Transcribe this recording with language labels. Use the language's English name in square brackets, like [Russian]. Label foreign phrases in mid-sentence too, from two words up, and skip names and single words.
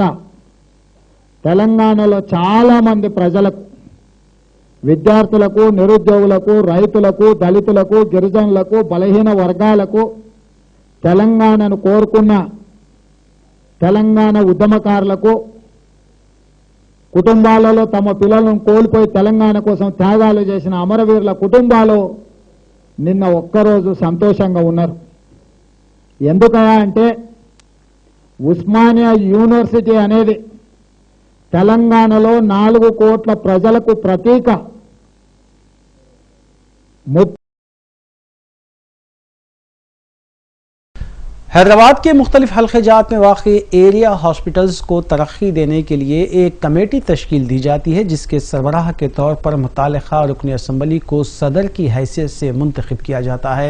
[Telugu] తెలంగాణలో చాలా మంది ప్రజలకు, విద్యార్థులకు, నిరుద్యోగులకు, రైతులకు, దళితులకు, గిరిజనులకు, బలహీన వర్గాలకు, తెలంగాణను కోరుకున్న తెలంగాణ ఉద్యమకారులకు, కుటుంబాలలో తమ పిల్లలను కోల్పోయి తెలంగాణ కోసం త్యాగాలు చేసిన అమరవీరుల కుటుంబాలు నిన్న ఒక్కరోజు సంతోషంగా ఉన్నారు। ఎందుకయా అంటే ఉస్మానియా యూనివర్సిటీ అనేది తెలంగాణలో 4 కోట్ల ప్రజలకు ప్రతీక। [Urdu] حیدرآباد کے مختلف حلقے جات میں واقع [English] area hospitals [Urdu] کو ترقی دینے کے لیے ایک کمیٹی تشکیل دی جاتی ہے، جس کے سربراہ کے طور پر متعلقہ رکن اسمبلی کو صدر کی حیثیت سے منتخب کیا جاتا ہے۔